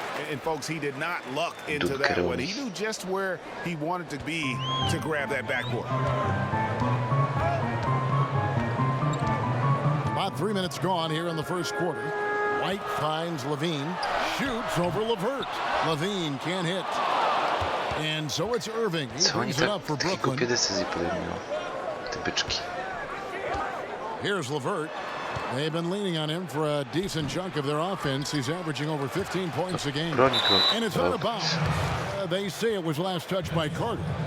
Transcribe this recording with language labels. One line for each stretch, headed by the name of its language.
English: And folks, he did not luck into that one. He knew just where he wanted to be to grab that backboard. About 3 minutes gone here in the first quarter. White finds Levine. Shoots over LeVert. Levine can't hit. And so it's Irving. He brings it up for Brooklyn.
Polish: Głupie decyzje podejmują. Te byczki.
English: Here's LeVert. They've been leaning on him for a decent chunk of their offense. He's averaging over 15 points a game. And it's not about. They say it was last touched by Carter.